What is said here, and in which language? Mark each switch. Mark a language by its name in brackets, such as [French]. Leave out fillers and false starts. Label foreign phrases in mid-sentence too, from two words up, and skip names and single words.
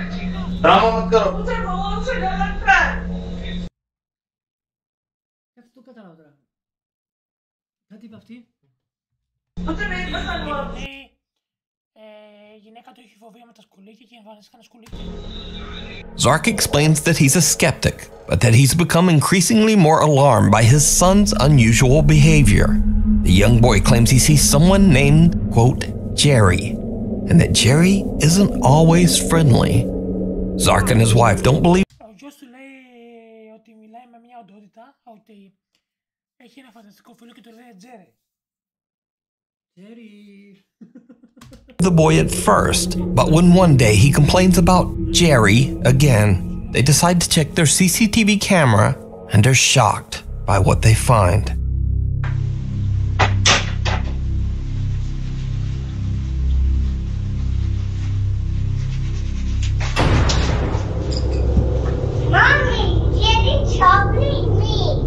[Hindi] ड्रामा मत करो। मुझे बहुत से डर लगता है। [Greek] Κάτσε το κατάλαβα τώρα. Κάτι είπε αυτή. Η γυναίκα του έχει φοβία με τα σκουλίκια και εμφανίστηκε ένα σκουλίκι. [English] Zark explains that he's a skeptic, but that he's become increasingly more alarmed by his son's unusual behavior. The young boy claims he sees someone named, quote, Jerry, and that Jerry isn't always friendly. Zark and his wife don't believe [Greek] Ο γιος του λέει ότι μιλάει με μια οντότητα, ότι έχει ένα φανταστικό φίλο και το λέει Τζέρι. [English] the boy at first, but when one day he complains about Jerry again, they decide to check their CCTV camera and are shocked by what they find. Mommy, Jerry chocolate me.